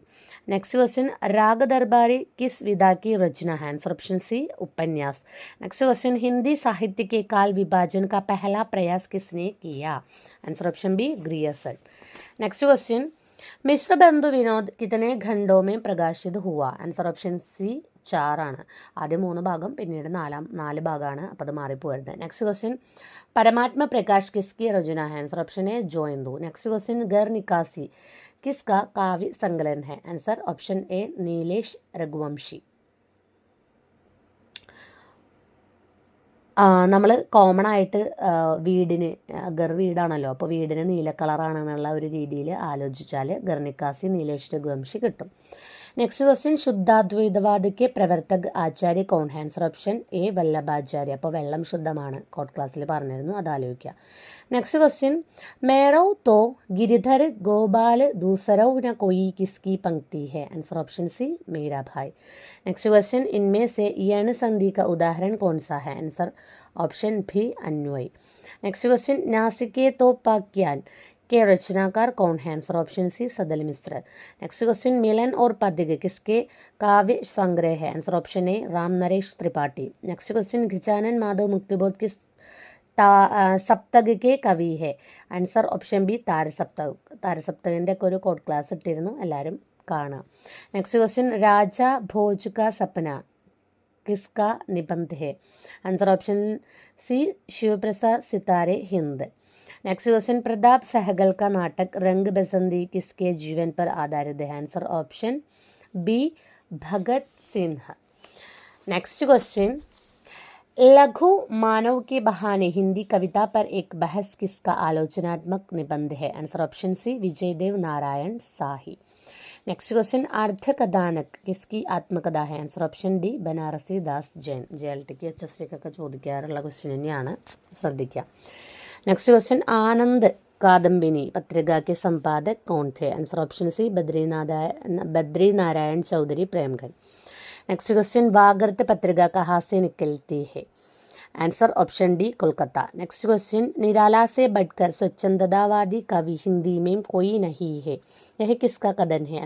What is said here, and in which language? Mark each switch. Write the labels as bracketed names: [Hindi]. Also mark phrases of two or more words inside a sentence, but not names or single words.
[English] next question, [Hindi] राग दरबारी किस विधा की रचना है? [English] answer option C उपन्यास. next question, [Hindi] हिंदी साहित्य के काल विभाजन का पहला प्रयास किसने किया? [English] answer option B [Hindi] ग्रियर्सन. [English] next question, [Hindi] मिश्र बंधु विनोद कितने खंडों में प्रकाशित हुआ? [English] answer option C 4 ആണ്. [Malayalam] ആദ്യം 3 ഭാഗം, പിന്നീട് 4 ഭാഗമാണ്, അപ്പോൾ അത് മാറിപ്പോരുത്. [English] next question, [Hindi] परमात्मा प्रकाश किसकी रचना है? [English] answer option A जोइंदू. next question, [Hindi] घर निकासी किसका काव्य संकलन है? [English] answer option A नीलेश रघुवंशी. [Malayalam] നമ്മൾ കോമൺ ആയിട്ട് വീടിന് വീടാണല്ലോ, അപ്പോൾ വീടിന് നീല കളറാണെന്നുള്ള ഒരു രീതിയിൽ ആലോചിച്ചാൽ ഗർണിക്കാസി നീലേഷ് രഘുവംശി കിട്ടും. [English] next question, [Hindi] शुद्धाद्वैतवाद के प्रवर्तक आचार्य कौन है? [English] answer option A വല്ലഭാചാര്യ. [Malayalam] അപ്പോൾ വെള്ളം ശുദ്ധമാണ്, കോഡ് ക്ലാസ്സിൽ പറഞ്ഞിരുന്നു, അത് ആലോചിക്കുക. [English] next question, [Hindi] मेरो तो गिरिधर गोपाल दूसरो न कोई किसकी पंक्ति है? [English] answer option C മീരാഭായ്. next question, [Hindi] इनमें से यण संधि का उदाहरण कौन सा है? [English] answer option B अन्वय. next question, [Hindi] नासिकेतोपाख्यान के रचनाकार कौन है? [English] answer option C सदल मिश्र. next question, [Hindi] मिलन और पद्य किसके काव्य संग्रह है? [English] answer option A राम नरेश त्रिपाठी. next question, [Hindi] गजानन माधव मुक्तिबोध किस सप्तक के कवि है? [English] answer option B താരസപ്തക്. [Malayalam] താരസപ്തകിൻ്റെ ഒക്കെ ഒരു [English] code class [Malayalam] ഇട്ടിരുന്നു, എല്ലാവരും കാണാം. [English] next question, [Hindi] राजा भोज का सपना किसका निबंध है? [English] answer option C शिवप्रसाद सितारे हिंद. next question, [Hindi] प्रताप सहगल का नाटक रंग बसंती किसके जीवन पर आधारित है? [English] answer option B भगत सिंह. next question, [Hindi] लघु मानव के बहाने हिंदी कविता पर एक बहस किसका आलोचनात्मक निबंध है? [English] answer option C विजयदेव नारायण शाही. next question, [Hindi] अर्धकഥാനക് किसकी ആത്മകഥ है? [English] answer option D [Malayalam] ബനാറസി ദാസ് ജൈൻ. JLT ക്ക് HST ക്കൊക്കെ ചോദിക്കാറുള്ള ക്വസ്റ്റ്യൻ തന്നെയാണ്, ശ്രദ്ധിക്കുക. [English] next question, [Hindi] ആനന്ദ് कादम्बिनी पत्रिका के संपादक कौन थे? [English] answer option C बद्री नारायण चौधरी प्रेमगढ़। next question, [Hindi] वागर्त पत्रिका कहाँ से निकलती है? [English] answer option D कोलकाता। next question, [Hindi] निराला से बढ़कर स्वच्छंदतावादी कवि हिंदी में कोई नहीं है, यह किसका कथन है?